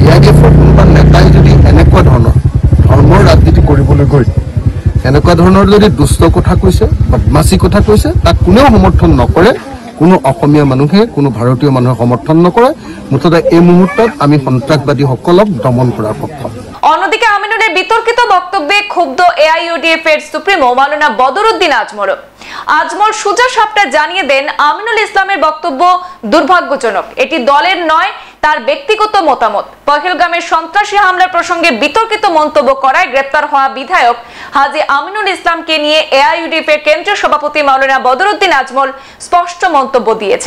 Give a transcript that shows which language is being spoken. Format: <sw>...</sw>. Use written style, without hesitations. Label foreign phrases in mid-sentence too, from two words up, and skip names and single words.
<as>এআইডিএফৰ কোনোবা নেতাই যদি এনেকুৱা ধৰণৰ ধৰ্মৰ ৰাজনীতি কৰিবলৈ গৈ এনেকুৱা ধৰণৰ যদি দুষ্ট কথা কৈছে, বদমাচি কথা কৈছে, তাক কোনেও সমৰ্থন নকৰে। কোনো অসমীয়া মানুহে, কোনো ভাৰতীয় মানুহে সমৰ্থন নকৰে। মুঠতে এই মুহূৰ্তত আমি সন্ত্ৰাসবাদীসকলক দমন কৰাৰ পক্ষত।</as> <bn>অন্যদিকে আমিনুলের বিতর্কিত বক্তব্যে ক্ষুব্ধ এআইইউডিএফ এর সুপ্রিমো মাওলানা বদরুদ্দিন আজমল সোজা সাপটা জানিয়ে দেন আমিনুল ইসলামের বক্তব্য দুর্ভাগ্যজনক, এটি দলের নয়, তার ব্যক্তিগত মতামত। পহেলগামের সন্ত্রাসী হামলার প্রসঙ্গে বিতর্কিত মন্তব্য করায় গ্রেপ্তার হওয়া বিধায়ক হাজী আমিনুল ইসলামকে নিয়ে এআইইউডিএফ এর কেন্দ্রীয় সভাপতি মাওলানা বদরুদ্দিন আজমল স্পষ্ট মন্তব্য দিয়েছেন।</bn>